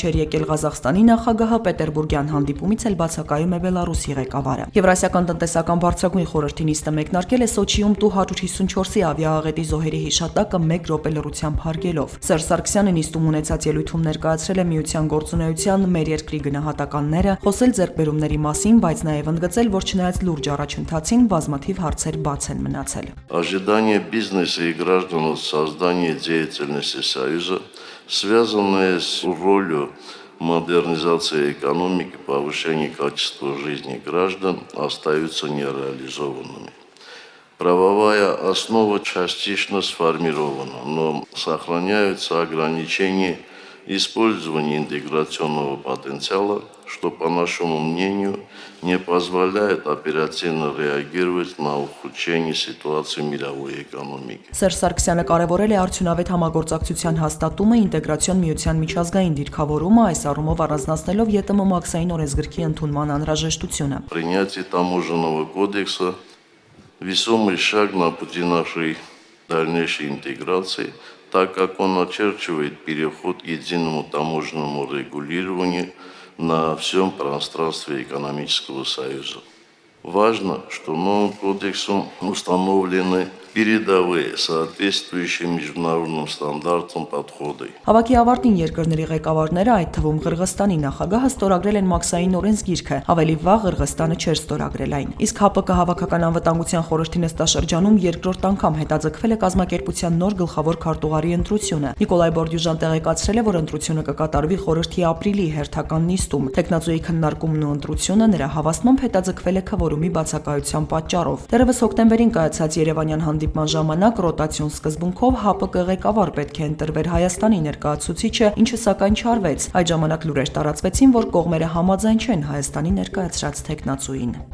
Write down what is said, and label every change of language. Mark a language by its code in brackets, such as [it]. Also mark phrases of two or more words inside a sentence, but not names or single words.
[hy] չէր եկել Ղազախստանի նախագահը, Պետերբուրգյան հանդիպումից էլ բացակայում է Բելարուսի ղեկավարը։ Եվրասիական տնտեսական բարձրագույն խորհրդի նիստը մեկնարկել է Սոչիում Tu-154-ի ավիաաղետի զոհերի հիշատակը 1 րոպե լռությամբ հարգելով։ Սարգսյանը նիստում ունեցած ելույթում ներկայացրել է միության գործունեության մեր երկրի գնահատականները, խոսել ձեռքբերումների մասին, բայց նաև ընդգծել, որ չնայած լուրջ առաջընթացին բազմաթիվ հարցեր բաց են մնացել։ [ru] Ожидание бизнеса и граждан от создания деятельности Союза, связанные с ролью модернизации экономики, повышения качества жизни граждан, остаются нереализованными. Правовая основа частично сформирована, но сохраняются ограничения использования интеграционного потенциала, что, по нашему мнению, не позволяет оперативно реагировать на ухудшение ситуации мировой экономики. [hy] Սերժ Սարգսյանը կարևորել է արդյունավետ համագործակցության հաստատումը, ինտեգրացիոն միության միջազգային դիրքավորումը, այս առումով առանձնացնելով ԵՏՄ մաքսային օրենսգրքի ընդունման անհրաժեշտությունը։ [ru] Принятие таможенного кодекса весомый шаг на пути нашей дальнейшей интеграции, так как он очерчивает переход к единому таможенному регулированию на всем пространстве экономического союза. Важно, что новым кодексом установлены передовые, соответствующие международным стандартам подходы. [hy] Հավաքի ավարտին երկրների ղեկավարները, այդ թվում Ղրղստանի նախագահը ստորագրել են մաքսային օրենսգիրքը, ավելի վաղ Ղրղստանը չէր ստորագրել այն։ Իսկ ՀԱՊԿ հավաքական անվտանգության խորհրդի նստաշրջանում երկրորդ անգամ հետաձգվել է կազմակերպության նոր գլխավոր քարտուղարի ընտրությունը։ Նիկոլայ Բորդյուժան տեղեկացրել է, որ ընտրությունը կկատարվի խորհրդի ապրիլի հերթական նիստում։ Տեխնացուի քննարկումն ու ընտրությունը նրա հավաստմամբ հետաձգվել է քվորումի բացակայության պատճառով։ Դեռևս հոկտեմբերին կայացած Երևանյան հանդիպման ժամանակ ռոտացիոն սկզբունքով ՀԱՊԿ ղեկավար պետք է ընտրվեր Հայաստանի ներկայացուցիչը, ինչը սակայն չարվեց։ Այդ ժամանակ լուրեր տարածվեցին, որ կողմերը համաձայն չեն Հայաստանի ներկայացրած թեկնածուին։